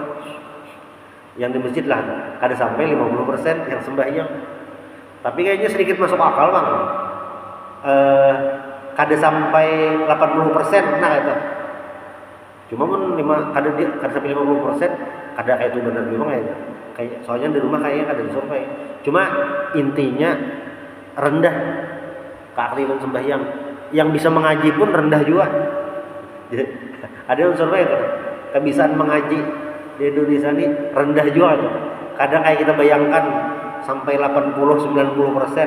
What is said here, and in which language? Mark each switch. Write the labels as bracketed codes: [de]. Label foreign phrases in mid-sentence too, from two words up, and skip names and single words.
[bjn] Yang di masjid lah kada sampai 50% yang sembahyang. [id] Tapi kayaknya sedikit masuk akal bang. [bjn] Kada sampai 80%, nah itu. Cuma pun kada sampai 50%, kada kayak itu benar memang kayak soalnya di rumah kayaknya kada disurvei. [id] Cuma intinya rendah keaktifan sembahyang. Yang bisa mengaji pun rendah juga. Ada yang survei itu, kebiasaan mengaji di Indonesia ini rendah juga tuh. Kadang kayak kita bayangkan sampai 80-90%.